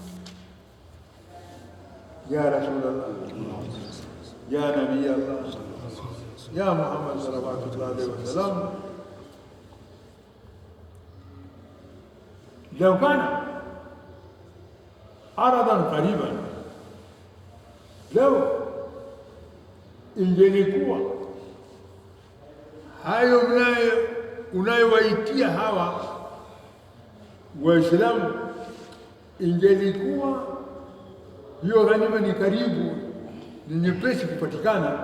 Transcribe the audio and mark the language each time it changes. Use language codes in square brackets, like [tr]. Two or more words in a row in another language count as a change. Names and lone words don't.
[ar] يا رسول الله، يا نبي الله، يا محمد صلى الله عليه وسلم، لو كان عرضا قريبا، لو [sw] ingelikuwa hayo unayowaitia hawa Waislamu, ingelikuwa hiyo ghanima ni karibu, ni nyepesi kupatikana.